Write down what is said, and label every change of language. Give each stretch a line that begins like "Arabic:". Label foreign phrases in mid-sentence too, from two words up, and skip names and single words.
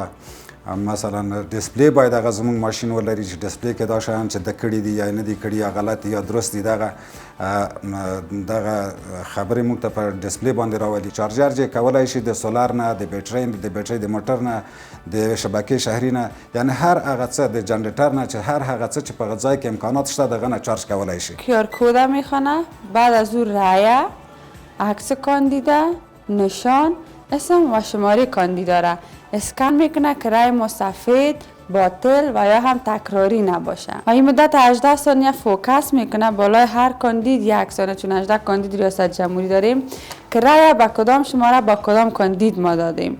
Pashto: مثلا ډسپلی باید هغه زموږ ماشین ولري چې ډسپلی کې دا شیان چې د کړي دي یا نه دي کړي یا غلط دي یا درست دي دغه خبرې موږ ته په ډسپلی باندې راولي. چارجر چې کولی شي د سولار نه، د بیټرۍ د موټر نه، د شبکې شهري نه، یعنی هر هغه څه د جنریټر نه چې هر هغه څه چې په ځای کې امکانات شته دغه نه چارج کولی شي.
Persian: QR کد میخونه، بعد از اون رایه، عکس کاندیدا، نشان، اسم و شماره کاندیدا را اسکن میکنه که رای ما سفید، باطل و یا هم تکراری نباشه و این مدت 18 ثانیه فوکس میکنه بالای هر کاندید یک ثانیه، چون 18 کاندید ریاست جمهوری داریم که رای با کدام شماره با کدام کاندید ما دادیم.